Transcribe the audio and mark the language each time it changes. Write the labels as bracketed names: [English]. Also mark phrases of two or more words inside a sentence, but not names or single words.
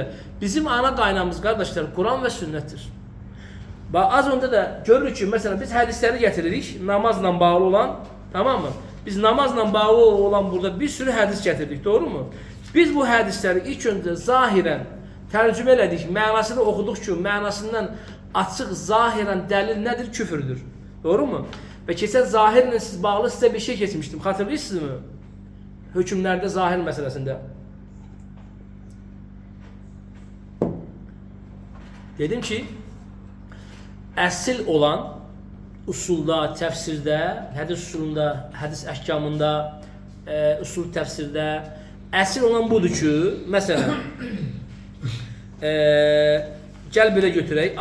[Turkish] Bizim ana qaynağımız kardeşler Kur'an ve sünnettir. Bak az önce de görürük ki mesela biz hadisleri getiririk namazla bağlı olan, tamam mı? Biz namazla bağlı olan burada bir sürü hadis getirdik, doğru mu? Biz bu hadisleri ilk önce zahiren [Azerbaijani] Tərcümə elədik, mənasını oxuduq ki, mənasından açıq, zahirən dəlil nədir? Küfürdür. [Turkish] Doğru mu? [Azerbaijani] Və keçən zahirlə siz bağlı sizə bir şey keçmişdim. Xatırlayırsınızmı? Hökmlərdə zahir məsələsində. Dedim ki, əsl olan usulda, təfsirdə, hədis usulunda, hədis əhkamında, usul təfsirdə əsl olan budur ki, məsələn, gəl belə götürək.